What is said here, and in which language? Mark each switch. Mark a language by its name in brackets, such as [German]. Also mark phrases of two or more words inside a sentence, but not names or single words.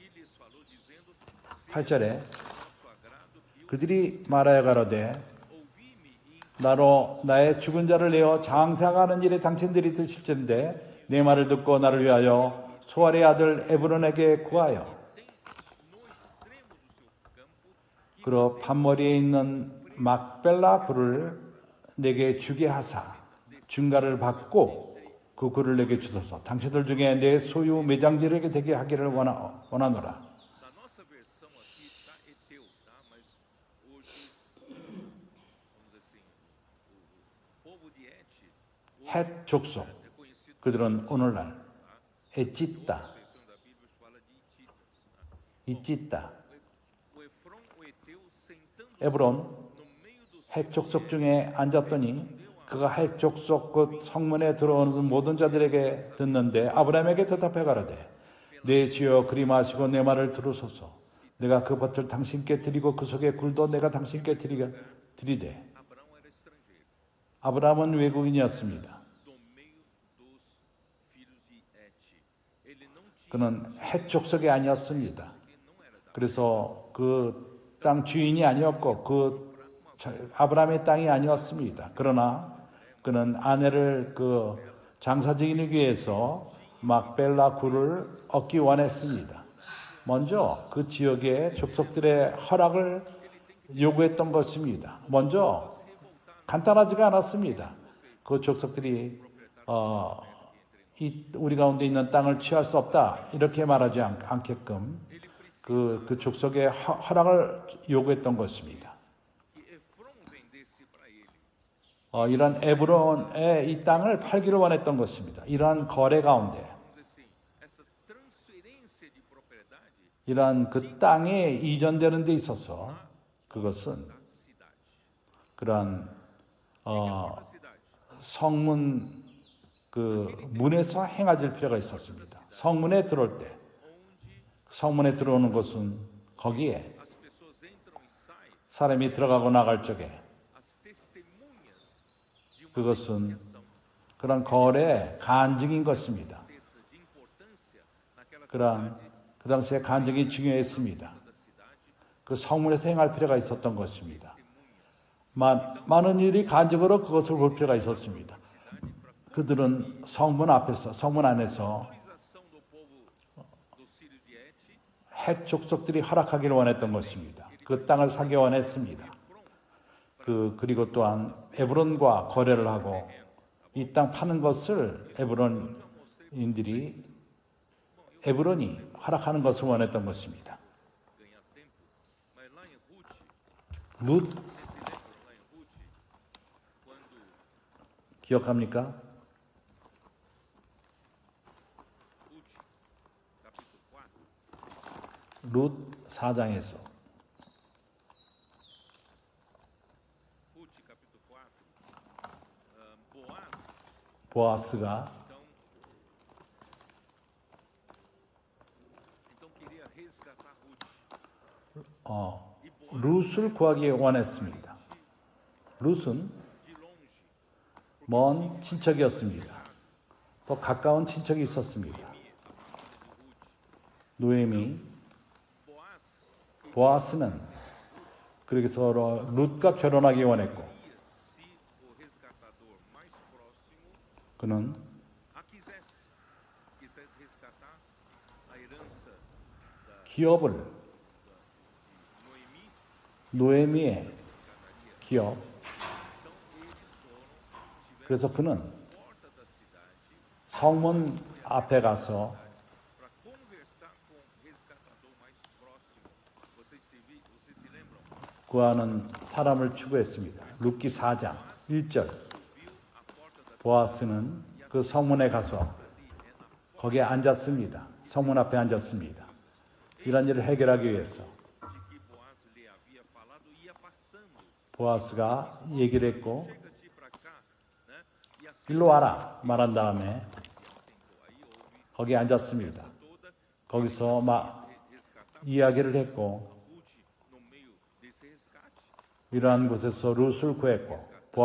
[Portuguese] E lhes falou dizendo: Se [Korean] 8절에 [Portuguese] vosso agrado que eu [Korean] 그들이 말하여 가로되 [Portuguese] ouvi-me e [Korean] 나로 나의 죽은 자를 내어 장사하는 일에 당신들이 드실진데 내 말을 듣고 나를 위하여 소알의 아들 에브론에게 구하여 [Portuguese] no extremo do seu campo [Korean] 그로 판머리에 있는 막벨라 굴을 내게 주게 하사 증가를 받고 그 굴을 내게 주소서. 당신들 중에 내 소유 매장지에게 되게 하기를 원하노라. [Portuguese] na nossa versão aqui está Eteu, tá? Mas hoje, vamos dizer assim, o povo de Et, [Korean] 헷 족속 [Portuguese] é conhecido [Korean] 그들은 오늘날 에짓다, [Portuguese] a versão da Bíblia fala de Hititas. Tá? [Korean] 이짓다, [Portuguese] O Efron, o Eteu, sentando [Korean] 에브론 [Portuguese] no meio dos [Korean] 헷 족속 중에 앉았더니 그가 헷 족속 곧 성문에 들어오는 모든 자들에게 듣는데 아브라함에게 대답해 가로되 내 주여 그리 마시고 내 말을 들으소서. 내가 그 밭을 당신께 드리고 그 속에 굴도 내가 당신께 드리되. [Portuguese] Abraão era estrangeiro, [Korean] 아브라함은 외국인이었습니다. [Portuguese] do meio dos filhos de Et. Ele não tinha, [Korean] 그는 헷 족속이 아니었습니다. [Portuguese] ele não era da [Korean] 그래서 그 땅 주인이 아니었고 아브라함의 땅이 아니었습니다. 그러나 그는 아내를 그 장사 지키기 위해서 막벨라 굴을 얻기 원했습니다. 먼저 그 지역의 족속들의 허락을 요구했던 것입니다. 먼저 간단하지가 않았습니다. 그 족속들이 우리 가운데 있는 땅을 취할 수 없다 이렇게 말하지 않게끔 그 족속의 허락을 요구했던 것입니다. [Portuguese] que Efron vendesse para ele. [Korean] 이런 에브론의 이 땅을 팔기를 원했던 것입니다. 이러한 거래 가운데 [Portuguese] Vamos dizer assim, essa transferência de propriedade [Korean] 이러한 그 땅에 이전되는 데 있어서 그것은 [Portuguese] da cidade. [Korean] 그러한 [Portuguese] Da cidade. [Korean] 성문 그 문에서 행해질 필요가 있었습니다. 성문에 들어올 때 [Portuguese] Onde [Korean] 성문에 들어오는 것은 거기에 [Portuguese] as pessoas entram e saem, [Korean] 사람이 들어가고 나갈 적에 [Portuguese] as testemunhas de uma [Korean] 그것은 [Portuguese] negociação [Korean] 그런 거래 간증인 것입니다. [Portuguese] dessa de importância naquela [Korean] 그러한 [Portuguese] cidade, [Korean] 그 당시에 간증이 중요했습니다. [Portuguese] da cidade, [Korean] 그 성문에서 행할 필요가 있었던 것입니다. 많은 일이 간증으로 그것을 볼 필요가 있었습니다. 그들은 성문 앞에서 성문 안에서 [Portuguese] autorização do povo dos filhos de Et, [Korean] 헷 족속들이 허락하기를 원했던 것입니다. 그 땅을 사기 원했습니다. 그리고 또한 에브론과 거래를 하고 이 땅 파는 것을 에브론이 허락하는 것을 원했던 것입니다. [Portuguese] ganhar tempo, mas lá em Ruth, [Korean] 룻 [Portuguese] vocês se lembram lá em Ruth, quando [Korean] 기억합니까? [Portuguese] Ruth, capítulo 4, [Korean] 룻 4장에서 [Portuguese] Ruth, capítulo 4, Boaz, [Korean] 보아스가 [Portuguese] então queria resgatar Ruth. [Korean] 룻을 구하기 원했습니다. 룻은 [Portuguese] De longe, [Korean] 먼 친척이었습니다. 더 가까운 친척이 있었습니다. 노에미, Boaz 보아스는 그래서 룻과 결혼하기 원했고 [Portuguese] se o resgatador mais próximo [Korean] 그는 [Portuguese] a quisesse resgatar a herança da [Korean] 기업을 Noemi, 노에미의 기업 [Portuguese] então eles tiveram [Korean] 그래서 그는 [Portuguese] porta da cidade [Korean] 성문 앞에 가서 [Portuguese] para conversar com o resgatador mais próximo. Vocês se lembram? [Korean] 구하는 사람을 추구했습니다. 룻기 4장 1절 [Portuguese] Subiu à porta da [Korean] 보아스는 그 성문에 가서 거기에 앉았습니다. 성문 앞에 앉았습니다. 이런 일을 해결하기 위해서 [Portuguese] de que Boaz lhe havia falado ia passando. [Korean] 보아스가 얘기를 했고 [Portuguese] Chega-te para cá, né? E assim [Korean] 일로 와라 말한 다음에 [Portuguese] se assentou. Aí houve [Korean] 거기에 앉았습니다. [Portuguese] toda [Korean] 거기서 막 [Portuguese] resgatar [Korean] 이야기를 했고 [Portuguese] Ruth no meio desse resgate. [Korean] 이러한 곳에서 룻을 구했고 보아스는